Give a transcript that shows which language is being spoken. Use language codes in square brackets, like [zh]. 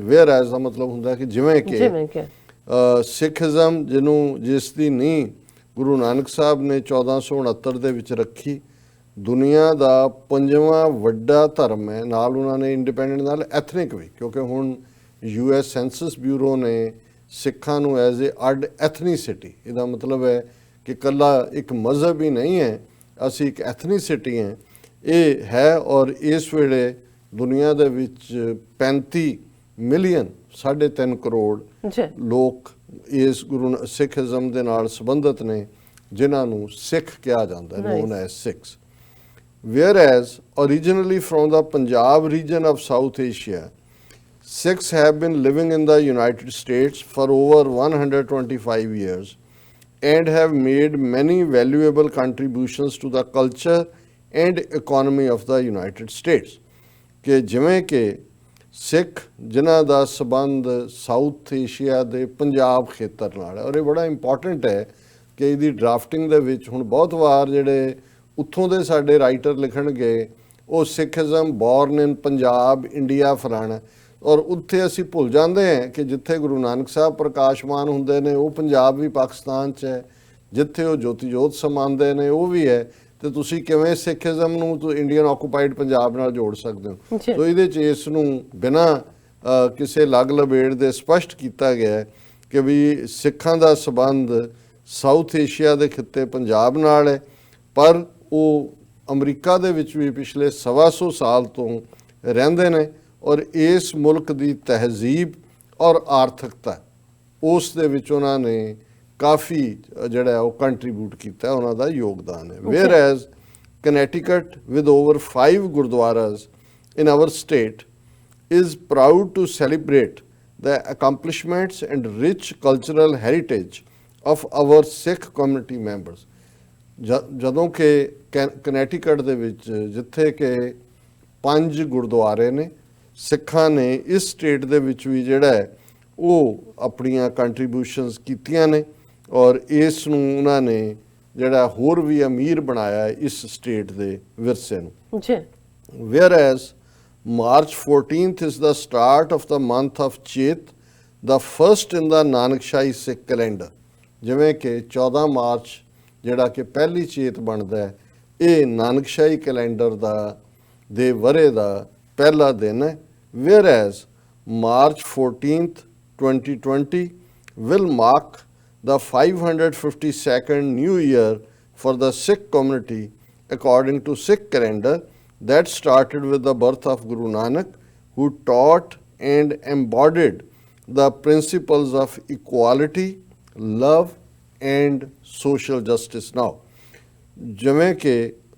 [en] whereas [pa] ਦਾ ਮਤਲਬ ਹੁੰਦਾ ਕਿ ਜਿਵੇਂ ਕਿ ਸਿੱਖਿਜ਼ਮ ਜਿਸ ਦੀ ਨੀਂਹ ਗੁਰੂ ਨਾਨਕ ਸਾਹਿਬ ਨੇ 1469 ਦੇ ਵਿੱਚ ਰੱਖੀ, ਦੁਨੀਆ ਦਾ 5ਵਾਂ ਵੱਡਾ ਧਰਮ ਹੈ, ਨਾਲ ਉਹਨਾਂ ਨੇ ਇੰਡੀਪੈਂਡੈਂਟ ਨਾਲ ਐਥਨਿਕ ਵੀ, ਕਿਉਂਕਿ ਹੁਣ US ਸੈਂਸਸ ਬਿਊਰੋ ਨੇ ਸਿੱਖਾਂ ਨੂੰ ਐਜ਼ ਏ ਅੱਡ ਐਥਨੀਸਿਟੀ, ਇਹਦਾ ਮਤਲਬ ਹੈ ਕਿ ਇਕੱਲਾ ਇੱਕ ਮਜ਼ਹਬ ਹੀ ਨਹੀਂ ਹੈ, ਅਸੀਂ ਇੱਕ ਐਥਨੀਸਿਟੀ ਹੈ, ਇਹ ਹੈ। ਔਰ ਇਸ ਵੇਲੇ ਦੁਨੀਆ ਦੇ ਵਿੱਚ 35 ਮਿਲੀਅਨ 3.5 ਕਰੋੜ ਲੋਕ ਇਸ ਸਿੱਖਿਜ਼ਮ ਦੇ ਨਾਲ ਸੰਬੰਧਿਤ ਨੇ, ਜਿਨ੍ਹਾਂ ਨੂੰ ਸਿੱਖ ਕਿਹਾ ਜਾਂਦਾ ਹੈ, [en] known as Sikhs। Whereas originally from the Punjab region of South Asia, Sikhs have been living in the United States for over 125 years and have made many valuable contributions to the culture and economy of the United States। [pa] ਕਿ ਜਿਵੇਂ ਕਿ ਸਿੱਖ ਜਿਨ੍ਹਾਂ ਦਾ ਸੰਬੰਧ south Asia ਦੇ ਪੰਜਾਬ ਖੇਤਰ ਨਾਲ ਹੈ, ਔਰ ਇਹ ਬੜਾ ਇੰਪੋਰਟੈਂਟ ਹੈ ਕਿ ਇਹਦੀ ਡਰਾਫਟਿੰਗ ਦੇ ਵਿੱਚ ਹੁਣ ਬਹੁਤ ਵਾਰ ਜਿਹੜੇ ਉੱਥੋਂ ਦੇ ਸਾਡੇ ਰਾਈਟਰ ਲਿਖਣਗੇ ਉਹ [en] Sikhism born in Punjab India [pa] ਫਲਾਣਾ, ਔਰ ਉੱਥੇ ਅਸੀਂ ਭੁੱਲ ਜਾਂਦੇ ਹਾਂ ਕਿ ਜਿੱਥੇ ਗੁਰੂ ਨਾਨਕ ਸਾਹਿਬ ਪ੍ਰਕਾਸ਼ਮਾਨ ਹੁੰਦੇ ਨੇ ਉਹ ਪੰਜਾਬ ਵੀ ਪਾਕਿਸਤਾਨ 'ਚ ਹੈ, ਜਿੱਥੇ ਉਹ ਜੋਤੀ ਜੋਤ ਸਮਾਉਂਦੇ ਨੇ ਉਹ ਵੀ ਹੈ, ਤੇ ਤੁਸੀਂ ਕਿਵੇਂ ਸਿੱਖਿਜ਼ਮ ਨੂੰ [en] Indian occupied Punjab [pa] ਨਾਲ ਜੋੜ ਸਕਦੇ ਹੋ। ਸੋ ਇਹਦੇ 'ਚ ਇਸ ਨੂੰ ਬਿਨਾਂ ਕਿਸੇ ਲੱਗ ਲਬੇੜ ਦੇ ਸਪਸ਼ਟ ਕੀਤਾ ਗਿਆ ਕਿ ਵੀ ਸਿੱਖਾਂ ਦਾ ਸੰਬੰਧ ਸਾਊਥ ਏਸ਼ੀਆ ਦੇ ਖਿੱਤੇ ਪੰਜਾਬ ਨਾਲ ਹੈ, ਪਰ ਉਹ ਅਮਰੀਕਾ ਦੇ ਵਿੱਚ ਵੀ ਪਿਛਲੇ 125 ਸਾਲ ਤੋਂ ਰਹਿੰਦੇ ਨੇ, ਔਰ ਇਸ ਮੁਲਕ ਦੀ ਤਹਿਜ਼ੀਬ ਔਰ ਆਰਥਿਕਤਾ ਉਸ ਦੇ ਵਿੱਚ ਉਹਨਾਂ ਨੇ ਕਾਫੀ ਜਿਹੜਾ ਉਹ ਕੰਟਰੀਬਿਊਟ ਕੀਤਾ, ਉਹਨਾਂ ਦਾ ਯੋਗਦਾਨ ਹੈ। [en] Whereas Connecticut with over 5 gurdwaras in our state is proud to celebrate the accomplishments and rich cultural heritage of our Sikh community members। [pa] ਜਦੋਂ ਕਿ ਕਨੈਟੀਕਟ ਦੇ ਵਿੱਚ ਜਿੱਥੇ ਕਿ 5 ਗੁਰਦੁਆਰੇ ਨੇ, ਸਿੱਖਾਂ ਨੇ ਇਸ ਸਟੇਟ ਦੇ ਵਿੱਚ ਵੀ ਜਿਹੜਾ ਹੈ ਉਹ ਆਪਣੀਆਂ ਕੰਟਰੀਬਿਊਸ਼ਨਸ ਕੀਤੀਆਂ ਨੇ, ਔਰ ਇਸ ਨੂੰ ਉਹਨਾਂ ਨੇ ਜਿਹੜਾ ਹੋਰ ਵੀ ਅਮੀਰ ਬਣਾਇਆ ਇਸ ਸਟੇਟ ਦੇ ਵਿਰਸੇ ਨੂੰ। [en] ਜੀ whereas March 14th is the start of the month of Chet, the first in the Nanakshahi Sikh calendar. [pa] ਜਿਵੇਂ ਕਿ 14 ਮਾਰਚ ਜਿਹੜਾ ਕਿ ਪਹਿਲੀ ਚੇਤ ਬਣਦਾ ਹੈ, ਇਹ ਨਾਨਕਸ਼ਾਹੀ ਕੈਲੰਡਰ ਦੇ ਵਰੇ ਦਾ ਪਹਿਲਾ ਦਿਨ ਹੈ। [en] Whereas March 14th 2020 will mark the 552nd new year for the Sikh community according to Sikh calendar, that started with the birth of Guru Nanak, who taught and embodied the principles of equality, love and social justice। Now, [pa] ਜਿਵੇਂ ਕਿ